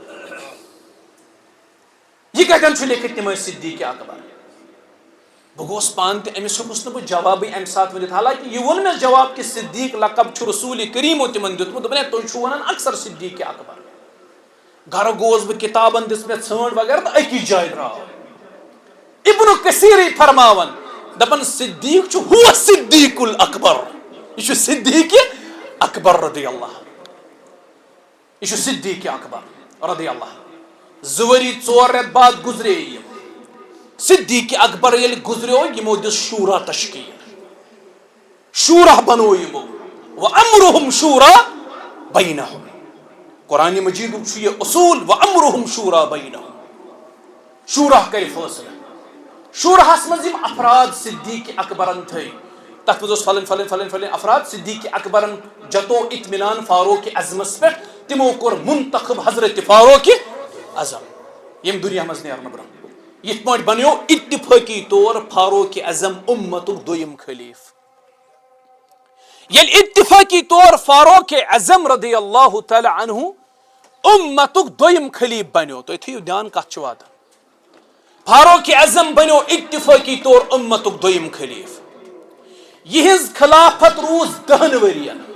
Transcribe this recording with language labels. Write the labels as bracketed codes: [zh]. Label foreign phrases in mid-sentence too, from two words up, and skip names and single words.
[ks] یہ کتٮ۪ن چھُ لیکھِتھ تِم ٲسۍ صدیق اکبر بہٕ گوس پانہٕ تہِ أمِس ہیوٚکُس نہٕ بہٕ جوابٕے اَمہِ ساتہٕ ؤنِتھ حالانکہِ یہِ ووٚن مےٚ جواب کہِ صدیق لقب چھُ رسول کریٖمو تِمن دیُتمُت دوٚپُن ہے تُہۍ چھِو ونان اکثر صدیق اکبر گھر گوس بہ کتابن دس مے ژھانڈ وغیرہ تو اکس جائے درٛاو ابن کثیر فرماون دپن صدیق چھُ [ar] ہوا صدیق الاکبر [ks] یہ چھُ صدیق اکبر [ar] رضی اللہ [ks] یہ چھُ صدیق اکبر [ar] رضی اللہ [ks] زوری ژور رٮ۪تھ بعد گزرے یم صدیق اکبر ییٚلہِ گزریو یمو دِژ شورا تشکیل شورا بنو یمو [ar] وامرهم شورا بینہم [ks] قرآن مجید چھُ یہ اصول [ar] وامرهم شورا بینہم [ks] شورا کرِ فٲصلہٕ شورہس منٛز یِم افراد صدیق اکبرن تھٲے تتھ منٛز اوس فلن فلن فلن فلن افراد صدیق اکبرن جتو اطمینان فاروق اعظمس پٮ۪ٹھ تمو کوٚر منتخب حضرت فاروق اعظم یم دنیا منٛز نیرنہٕ برونٛہہ یتھ پٲٹھۍ بنیو اتفٲقی طور فاروق اعظم امتُک دوٚیِم خلیٖفہٕ ییٚلہِ اتفٲقی طور فاروق اعظم [ar] رضی اللہ تعالی عنہ [ks] امتُک دوٚیِم خلیٖفہٕ بنیو تُہۍ تھٲیِو دیان کتھ چھُ واتان فاروق اعظم بنیو اتفٲقی طور امتُک دوٚیِم خلیٖفہٕ یہنز خلافت روز 10 ؤرین